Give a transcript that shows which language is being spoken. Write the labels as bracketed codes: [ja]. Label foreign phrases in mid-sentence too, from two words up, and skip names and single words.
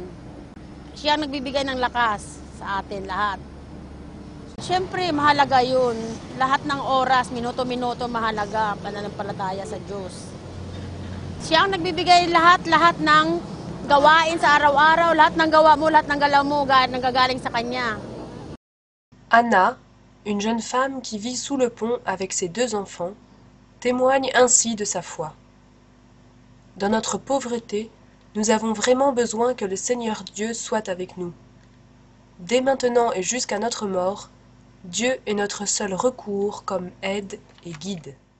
[tl] Siya ang nagbibigay ng lakas sa atin lahat. Siyempre, mahalaga yun. Lahat ng oras, minuto-minuto mahalaga pananampalataya sa Diyos. Siya ang nagbibigay lahat ng gawain sa araw-araw, lahat ng gawa mo, lahat ng galaw mo, nanggagaling sa Kanya. [fr] Anna, une jeune femme qui vit sous le pont avec ses 2 enfants, témoigne ainsi de sa foi. Dans notre pauvreté, nous avons vraiment besoin que le Seigneur Dieu soit avec nous. Dès maintenant et jusqu'à notre mort, Dieu est notre seul recours comme aide et guide.